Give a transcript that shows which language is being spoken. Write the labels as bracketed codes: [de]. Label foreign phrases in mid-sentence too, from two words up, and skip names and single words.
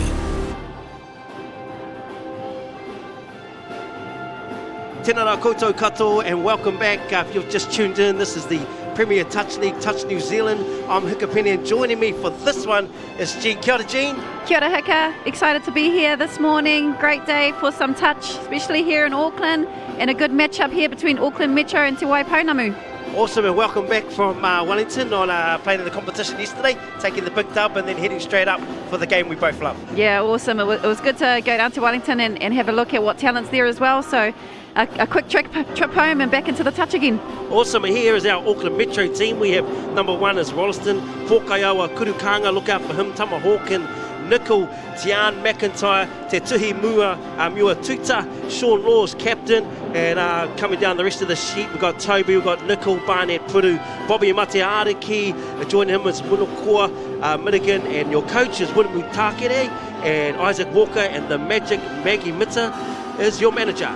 [mi] Tēnā rā koutou katoa [en] and welcome back. If you've just tuned in, this is the Premier Touch League, Touch New Zealand. I'm Hikapeni and joining me for this one is Jean. [mi] Kia ora, Jean. Kia ora, Hika. [en] Excited to be here this morning. Great day for some touch, especially here in Auckland, and a good matchup here between Auckland Metro and Te Waipounamu. Awesome, and welcome back from Wellington on playing in the competition yesterday, taking the big dub and then heading straight up for the game we both love. Yeah, awesome. It was good to go down to Wellington and have a look at what talent's there as well. So a quick trip home and back into the touch again. Awesome, and here is our Auckland Metro team. We have number 1 is Rolleston, Pōkaiawa Kurukanga, look out for him, Tama Hawken, Nickel, Tian McIntyre, Te Tuhi Mua Tuta, Sean Law's captain, and coming down the rest of the sheet, we've got Toby, we've got Nickel, Barnett Puru, Bobby Mateariki, joining him is Manukau, Minigan, and your coach is Waipounamu Takiri, and Isaac Walker, and the magic Maggie Mitter is your manager.